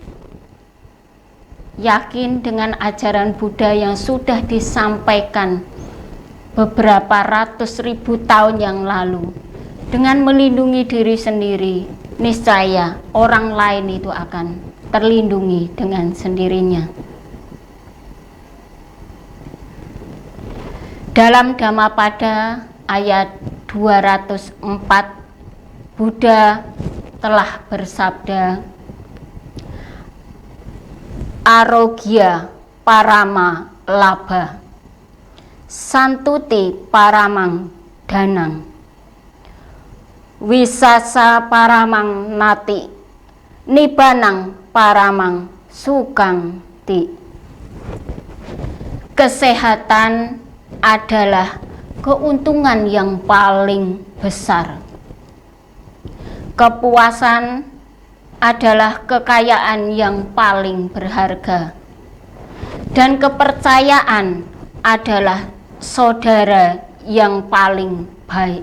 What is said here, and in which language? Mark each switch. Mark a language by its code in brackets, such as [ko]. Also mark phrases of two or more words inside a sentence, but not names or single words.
[id] Yakin dengan ajaran Buddha yang sudah disampaikan beberapa ratus ribu tahun yang lalu, dengan melindungi diri sendiri, niscaya orang lain itu akan terlindungi dengan sendirinya. Dalam Dhammapada ayat 204, Buddha telah bersabda, [pi] Arogya parama labha, santuti paramang danang, wisasa paramang nati, nibanang paramang sukang ti. [id] Kesehatan adalah keuntungan yang paling besar. Kepuasan adalah kekayaan yang paling berharga. Dan kepercayaan adalah saudara yang paling baik.